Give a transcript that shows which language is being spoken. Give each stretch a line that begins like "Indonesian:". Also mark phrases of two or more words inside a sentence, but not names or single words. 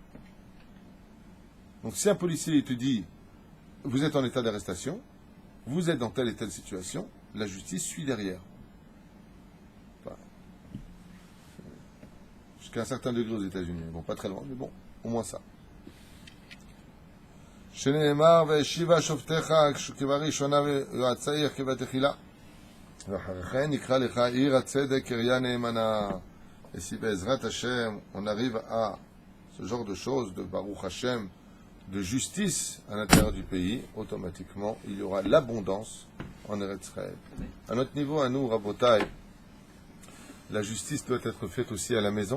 French: Donc si un policier te dit, vous êtes en état d'arrestation, vous êtes dans telle et telle situation, la justice suit derrière. Enfin, jusqu'à un certain degré aux États-Unis. Bon, pas très loin, mais bon, au moins ça.
Hebrew: שנאמר והשיבה שופטיך כבראשונה והצעיר כבתחילה ואחרי כן נקרא לך עיר הצדק קריה נאמנה.
French: Et si
Hebrew: בעזרת השם,
French: on arrive à ce genre de choses, de
Hebrew: ברוך השם,
French: de justice à l'intérieur du pays, automatiquement, il y aura l'abondance en Eretz Israël. À notre niveau, à nous, Rabotai, la justice doit être faite aussi à la maison.